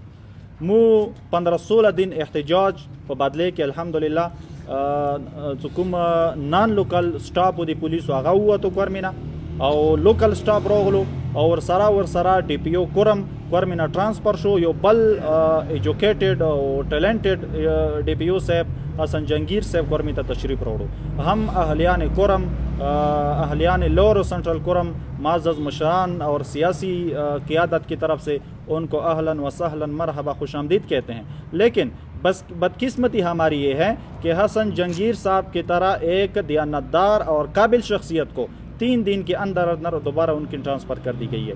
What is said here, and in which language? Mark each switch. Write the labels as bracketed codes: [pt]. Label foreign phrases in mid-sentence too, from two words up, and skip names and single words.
[ps] مو 15-16 دن احتجاج په بدله کې الحمدلله چې کوم [en] non local staff [ps] د پولیسو هغه ووتو کورمې نه او [en] local staff [ps] راغلو او ورسره ډي پی او کورمې نه ټرانسفر شو. یو بل ایجوکیټډ او ټیلنټډ ډي پی او صاحب حسن جنگیر صاحب کورمې ته تشریف راوړو. [ur] هم اهلیان کورم، اهلیان لور و سنٹرل کورم، معزز مشران اور سیاسی قیادت کی طرف سے ان کو [ar] اہلاً و سہلاً مرحبا [ur] خوش آمدید کہتے ہیں. لیکن بس بدقسمتی ہماری یہ ہے کہ حسن جنگیر صاحب کی طرح ایک دیانتدار اور قابل شخصیت کو 3 دن کے اندر دوبارہ ان کی ٹرانسفر کر دی گئی ہے.